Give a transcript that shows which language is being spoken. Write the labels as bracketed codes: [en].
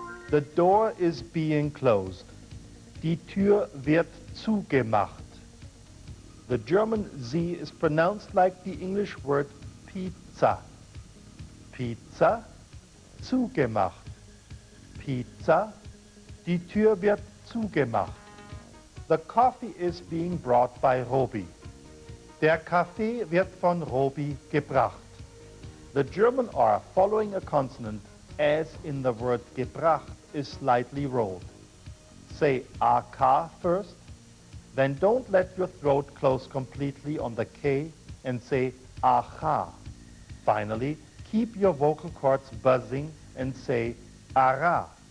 [en] The door is being closed. [de] Die Tür wird zugemacht. [en] The German Z is pronounced like the English word pizza. [de] Pizza, zugemacht. Pizza, die Tür wird zugemacht. [en] The coffee is being brought by Robi. [de] Der Kaffee wird von Robi gebracht. [en] The German R following a consonant, as in the word gebracht, is slightly rolled. Say AK first, then don't let your throat close completely on the K and say aha. Finally, keep your vocal cords buzzing and say ara.